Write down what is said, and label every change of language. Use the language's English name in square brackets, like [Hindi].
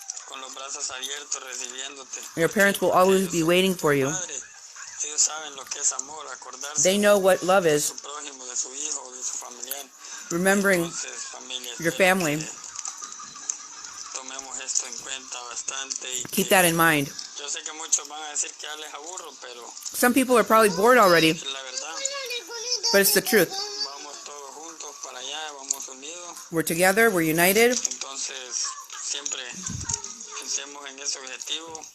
[Spanish] Con los brazos abiertos recibiéndote. [English] Your parents will always be waiting for you. [Spanish] Ellos saben lo que es amor, acordarse [English] They know what love [Spanish] de [English] is. [Spanish] su prójimo, de su hijo, de su familiar. [English] Remembering [Spanish] Entonces, familia, [English] your [Spanish] espero [English] family. [Spanish] que tomemos esto en cuenta bastante y [English] Keep [Spanish] que- [English] that in mind. [Spanish] Yo sé que muchos van a decir que ya les aburro, pero [English] Some people are probably bored already, [Spanish] es la verdad. [English] but it's the truth. [Spanish] Vamos todos juntos para allá, vamos unidos. [English] We're together, we're united. [Spanish] Entonces, siempre pensemos en ese objetivo.